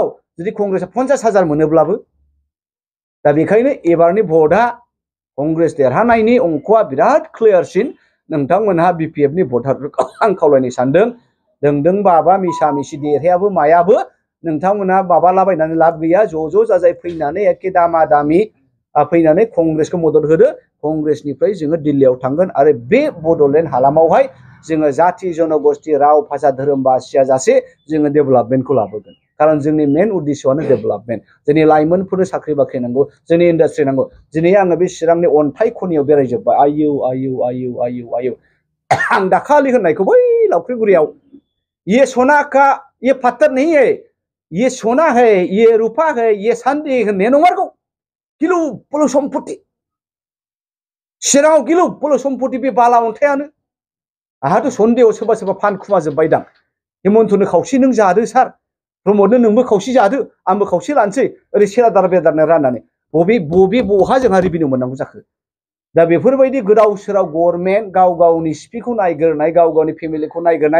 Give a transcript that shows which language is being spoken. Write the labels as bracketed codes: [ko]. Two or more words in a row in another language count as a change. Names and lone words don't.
[brx] जुदि कंग्रेसआ 50,000 मोनोब्लाबो दा बेखायनो एबारनि भटआ कंग्रेस देरहानायनि अंकआ बिराद क्लियारसिन नोंथांमोनहा BPF नि भटारफोरखौ आं खावलायनो सानदों दोंदों बाबा मिसा मिसि देरहायाबो मायाबो नोंथांमोनहा माबालाबायनानै लाब गैया ज' जाजाय फैनानै एखे दामा दामि फैनानै कंग्रेसखौ मदद होदो कंग्रेसनिफ्राय जोङो दिल्लीयाव थांगोन आरो बे बड'लेण्ड हालामावहाय जोङो जाति जनगोष्ठी राव भाषा धोरोम बासिया जासे जोङो डेभेलपमेन्टखौ लाबोगोन खारन जोंनि मेन उद्देश्यआनो डेभेलपमेन्ट जोंनि लाइमोनफोरनो साख्रि बाख्रि नांगौ जोंनि इन्डास्ट्रि नांगौ दिनै आङो बे चिरांनि अन्थाइ खनियाव बेरायजोब्बाय आयौ आयौ आयौ आयौ आयौ आं दाखालि होननायखौ बै लावख्रिगुरियाव [hi] ये सोना का ये पत्थर नहीं है ये सोना है ये रूपा है ये चांदी [brx] होननाया नंमारगौ गिलु बालु सम्पति चिराङाव गिलु बालु सम्पति बे बाला अन्थायानो आहाथ' सन्देहआव सोरबा सोरबा फानखुमा जोब्बायदां हेमन्तनो खावसे नों जादो सार प्रमदनो नोंबो खावसे जादो आंबो खावसे लानोसै ओरै सेरादार बेदारनो राननानै बबे बहा जोंहा रिभिनिउ मोननांगौ जाखो दा बेफोरबायदि गोदाव सोराव गभर्नमेन्ट गाव गावनि सिपिखौ नायग्रोनाय गाव गावनि फेमिलिखौ नायग्रोनाय